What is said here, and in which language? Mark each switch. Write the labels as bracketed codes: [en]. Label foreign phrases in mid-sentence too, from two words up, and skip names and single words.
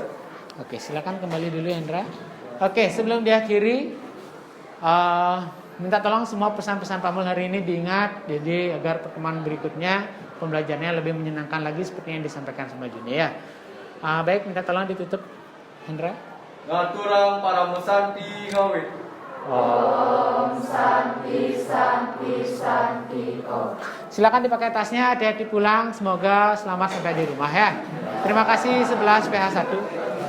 [id] Oke, silakan kembali dulu Hendra. Oke, sebelum diakhiri, minta tolong semua pesan-pesan Pak Mul hari ini diingat, jadi agar pertemuan berikutnya pembelajarannya lebih menyenangkan lagi seperti yang disampaikan sama Juni ya. Baik, minta tolong ditutup Hendra. [ban] Ngaturang para musanti ngawe. [sa] ॐ शान्ति शान्ति शान्ति ॐ. [id] Silakan dipakai tasnya, hati-hati pulang, semoga selamat sampai di rumah ya. Terima kasih 11 PH1.